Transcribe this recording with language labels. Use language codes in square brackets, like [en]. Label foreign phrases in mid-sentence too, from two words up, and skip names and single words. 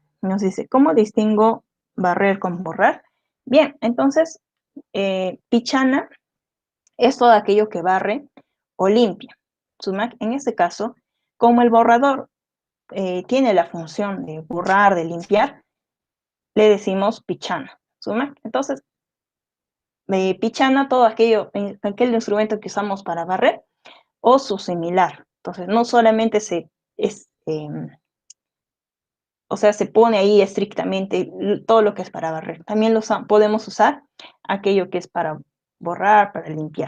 [es] Nos dice, ¿cómo distingo barrer con borrar? Bien, entonces, Pichana es todo aquello que barre o limpia. Sumac, en este caso, como el borrador tiene la función de borrar, de limpiar, le decimos Pichana. Sumac. Entonces, pichana, todo aquello, aquel instrumento que usamos para barrer, o su similar. Entonces, no solamente o sea, se pone ahí estrictamente todo lo que es para barrer. También podemos usar aquello que es para borrar, para limpiar.